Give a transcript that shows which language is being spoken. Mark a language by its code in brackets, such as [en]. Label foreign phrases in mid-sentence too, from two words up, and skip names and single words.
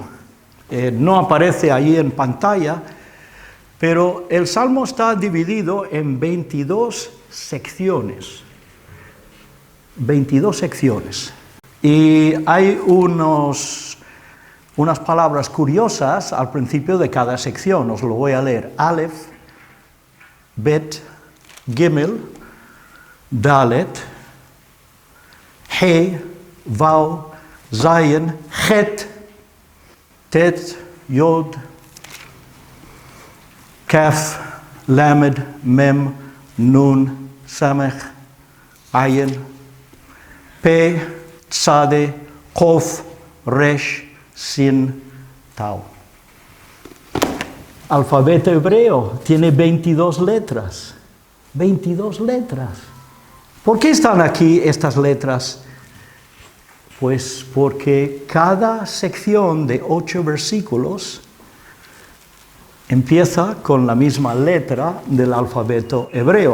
[es] No aparece ahí en pantalla, pero el salmo está dividido en 22 secciones. 22 secciones. Y hay unas palabras curiosas al principio de cada sección. Os lo voy a leer. [he] אלף, בית, גימל, דלת, הא, וו, זין, חית. טית, יוד, כף, למד, מם, נון, סמך, עין, פא, צדי, קוף, ריש, שין, תו. [es] Alfabeto hebreo tiene 22 letras. 22 letras. ¿Por qué están aquí estas letras? Pues porque cada sección de 8 versículos empieza con la misma letra del alfabeto hebreo.